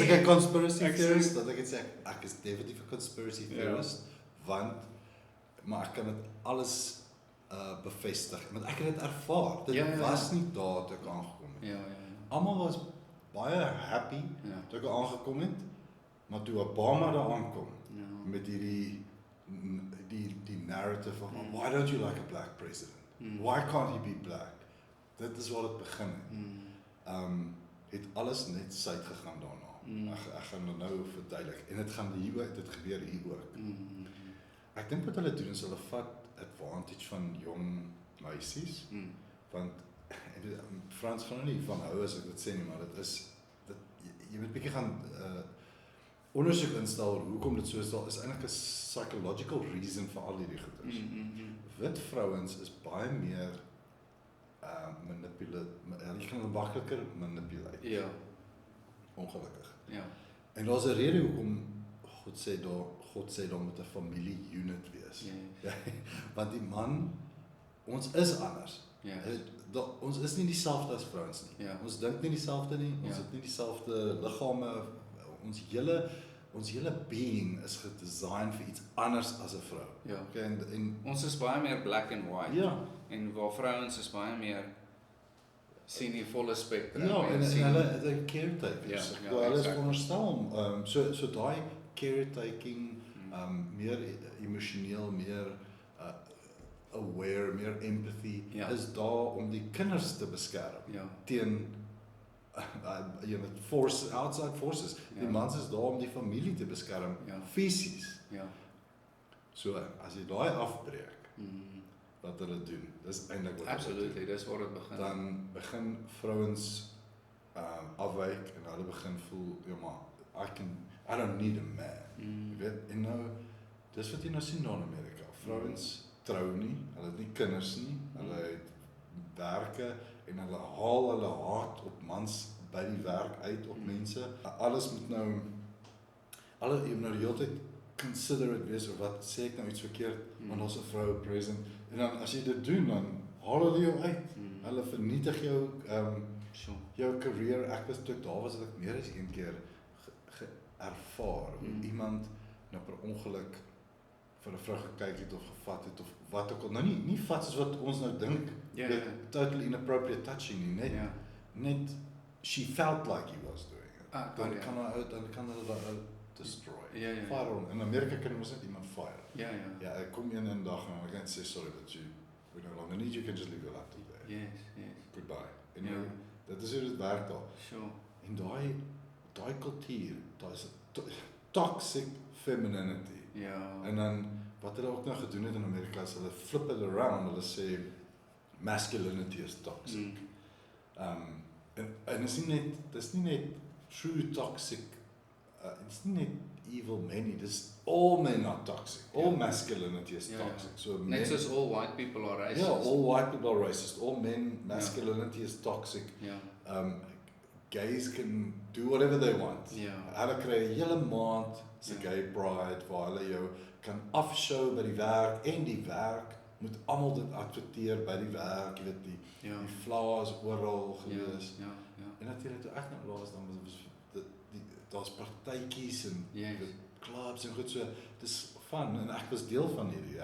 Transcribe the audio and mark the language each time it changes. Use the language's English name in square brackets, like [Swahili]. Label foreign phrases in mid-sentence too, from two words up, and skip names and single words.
[Afrikaans] ek 'n [English] conspiracy theorist, [Afrikaans] dat ek het sê, ek is definitief 'n [English] conspiracy theorist, [Afrikaans] want, maar ek kan dit alles bevestig, want ek het dit ervaar, dit was nie daar toe ek aangekom het. Ja. Almal was baie happy toe ek aangekom het, maar toe Obama daar aankom, met die narrative van, [English] why don't you like a black president? Why can't he be black? [Afrikaans] Dit is waar dit begin het. Het alles net suid gegaan daarna. Ek gaan dit nou verduidelik. En dit gebeur hier ook. Ek dink wat hulle doen is hulle vat advantage van jong meisies, want Frans gaan nie van hou as ek dit sê nie, maar dit is, jy moet bietjie gaan ondersoek instel hoekom dit so is eintlik 'n [English] psychological reason [Afrikaans] vir al hierdie goeders. Wit vrouens is baie meer jy kan hulle makliker manipuleer. Ja. Ongelukkig. Ja. En daar's 'n rede hoekom God sê daar moet 'n familie unit wees. Ja. Want die man, ons is anders. Ja. Ons is nie dieselfde as vrouens nie. Ja. Ons dink nie dieselfde nie. Ons het nie dieselfde liggame. Ons hele being is gedesign vir iets anders as 'n vrou. Ja. Okay, en ons is baie meer [English] black and white. [Afrikaans] Ja. En waar vrouens is baie meer sien die volle spektrum. Ja, en hulle caretakers. Ja, hulle is veronderstel om so daai caretaking, meer emosioneel, meer aware, meer empathy is daar om die kinders te beskerm teen [English] outside forces. [Afrikaans] Die mans is daar om die familie te beskerm, fisies. Ja. So as jy daai afbreek, wat hulle doen, dis eintlik wat absolutely, dis waar dit begin. Dan begin vrouens afwyk en hulle begin voel, ja maar, [English] I don't need a man. [Afrikaans] Jy weet, en nou, dis wat jy nou sien daar in Amerika. Vrouens trou nie, hulle het nie kinders nie, hulle het werke en hulle haal hulle haat op mans by die werk uit op mense. Alles moet nou, jy moet nou die hele tyd considerate wees of wat sê ek nou iets verkeerd, want daar's 'n vrou present. En dan as jy dit doen, dan haal hulle jou uit. Hulle vernietig jou jou career. Ek was toe daar was ek meer as een keer ervaar, hoe iemand nou per ongeluk vir 'n vrou gekyk het of gevat het of wat ook al. Nou nie vat soos wat ons nou dink, [English] totally inappropriate touching [Afrikaans] nie, net [English] she felt like he was doing it. [Afrikaans] Dan kan hulle daai destroy. Fire in Amerika kan ons net iemand fire. Ja, ek kom een dag en ek kan sê [English] sorry but we no longer need you, can just leave your laptop there. Yes. Goodbye. [Afrikaans] En dit is hoe dit werk daar. Sure. En daai kultuur, daai [English] toxic femininity. [Afrikaans] En dan wat hulle ook nou gedoen het in Amerika is hulle [English] flip it around, [Afrikaans] hulle sê masculinity is toxic. En dis nie net [English] true toxic, it's [Afrikaans] nie net [English] evil men, dis all men are toxic. All masculinity is toxic. So [Afrikaans] net soos [English] all white people are racist. Yeah, all white people are racist. All men, masculinity is toxic. Gays can do whatever they want. [Afrikaans] Hulle kry 'n hele maand se [English] gay pride [Afrikaans] waar hulle jou kan afshow by die werk en die werk moet almal dit adverteer by die werk, jy weet die flaws oral gewees. En natuurlik toe ek nou laas dan was daar's partytjies en clubs en goed so, dis fun en ek was deel van hierdie.